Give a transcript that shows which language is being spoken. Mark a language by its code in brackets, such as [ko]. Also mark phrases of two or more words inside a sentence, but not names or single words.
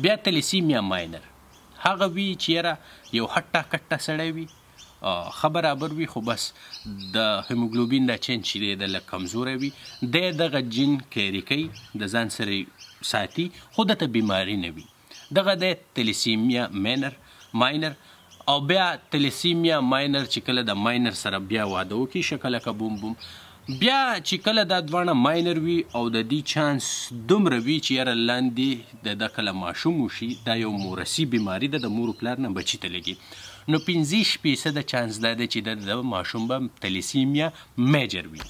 [ps] بیا [en] thalassemia minor [ps] هغه وي چې یاره یو هټه کټه سړی وي، ښه برابر وي، خو بس د هیموګلوبین دا چین چې دی د لږ کمزوری وي، دی دغه جین کیري کوي، د ځان سره ساتي، خو دته بیماري نه وي. دغه دی [en] thalassemia minor. [ps] او بیا [en] thalassemia minor [ps] چې کله د ماینر سره بیا واده وکړي شکله که بوم بوم، بیا چې کله دا دواړه ماینر وي او د دې چانس دومره وي چې یاره لاندې د کله ماشوم وشي، دا یو مورثي بیماري ده، د مور و پلار نه بچي ته لګي، نو 50% چانس دا دی چې د ماشوم به [en] thalassemia major [ps] وي.